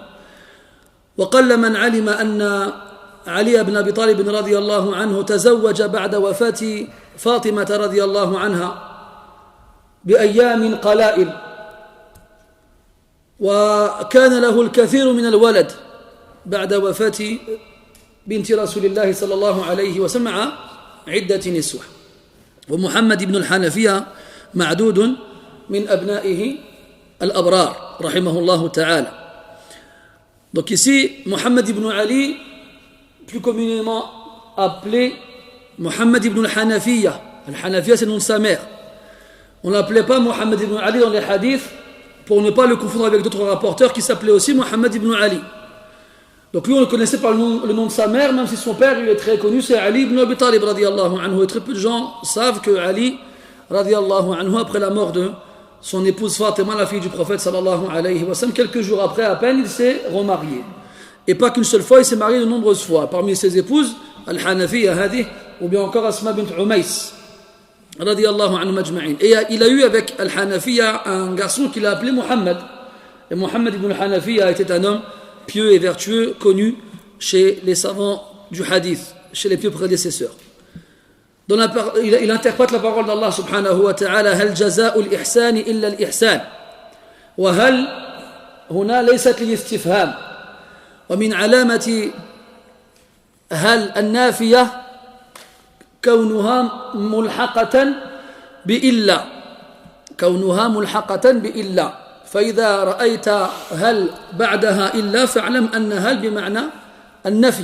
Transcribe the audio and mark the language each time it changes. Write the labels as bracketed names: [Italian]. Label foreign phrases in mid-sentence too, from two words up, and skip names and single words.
[Arabic] وقل من علم أن علي بن أبي طالب رضي الله عنه تزوج بعد وفاة فاطمة رضي الله عنها بأيام قلائل، وكان له الكثير من الولد بعد وفاة بنت رسول الله صلى الله عليه وسلم مع عدة نسوة. ومحمد بن الحنفية معدود من أبنائه الأبرار رحمه الله تعالى. [French] Donc ici, Muhammad ibn Ali, plus communément appelé Muhammad ibn al-Hanafiya. Al-Hanafiya, c'est le nom de sa mère. On ne l'appelait pas Muhammad ibn Ali dans les hadiths pour ne pas le confondre avec d'autres rapporteurs qui s'appelaient aussi Muhammad ibn Ali. Donc lui, on le connaissait par le nom de sa mère, même si son père, il est très connu, c'est Ali ibn Abi Talib [Arabic] رضي الله عنه. [French] Et très peu de gens savent que Ali [Arabic] رضي الله عنه, [French] après la mort de son épouse Fatima, la fille du prophète [Arabic] صلى الله عليه وسلم, [French] quelques jours après à peine, il s'est remarié. Et pas qu'une seule fois, il s'est marié de nombreuses fois. Parmi ses épouses, Al-Hanafiya Hadih, ou bien encore Asma bint Umays [Arabic] رضي الله عنهم أجمعين. [French] Et il a eu avec Al-Hanafiya un garçon qu'il a appelé Muhammad. Et Muhammad ibn al-Hanafiya était un homme pieux et vertueux, connu chez les savants du hadith, chez les pieux prédécesseurs. Il interprète la parole d' [Arabic] الله سبحانه وتعالى: هل جزاء الإحسان إلا الإحسان. وهل هنا ليست للاستفهام، ومن علامة هل النافية كونها ملحقة بإلا، فإذا رأيت هل بعدها إلا فاعلم أن هل بمعنى النفي.